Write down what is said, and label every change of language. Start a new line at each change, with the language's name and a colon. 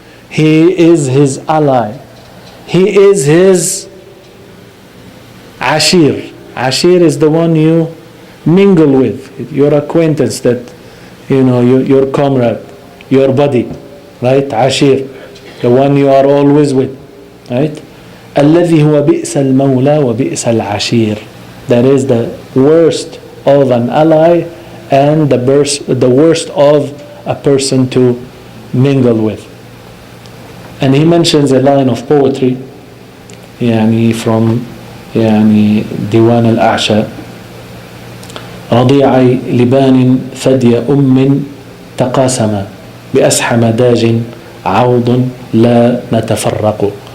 English: He is his ally. He is his ashir. Ashir is the one you mingle with, your acquaintance, that your comrade, your buddy, right? Ashir, the one you are always with, right?
Arabic: الذي هو بئس المولى وبئس العشير.
English: That is the worst of an ally and the worst of a person to mingle with. And he mentions a line of poetry, from ديوان الأعشى.
Arabic: رضيعي لبان ثدي تقاسما بأسحم داج عوض لا نتفرق.